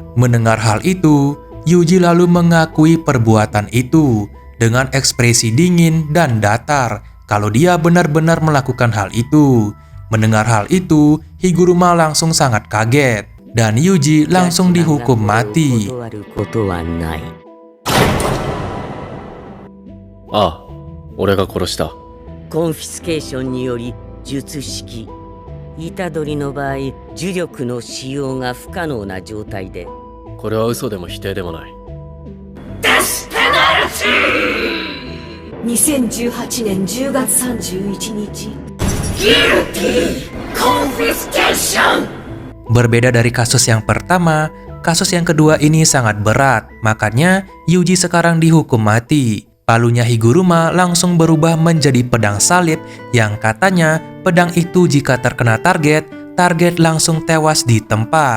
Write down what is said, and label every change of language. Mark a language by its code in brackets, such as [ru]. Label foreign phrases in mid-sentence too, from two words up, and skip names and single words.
[id] Mendengar hal itu, Yuji lalu mengakui perbuatan itu dengan ekspresi dingin dan datar kalau dia benar-benar melakukan hal itu. Mendengar hal itu, Higuruma langsung sangat kaget, dan Yuji langsung dihukum mati. [ja] ああ、俺が殺した。コンフィスケーションにより術式。虎杖の場合、呪力の使用が不可能な状態で。これは嘘でも否定でもない。 2018年10月31日 [id] Berbeda dari kasus yang pertama, kasus yang kedua ini sangat berat. Makanya Yuji sekarang dihukum mati. Palunya Higuruma langsung berubah menjadi pedang salib yang katanya pedang itu jika terkena target langsung tewas di tempat.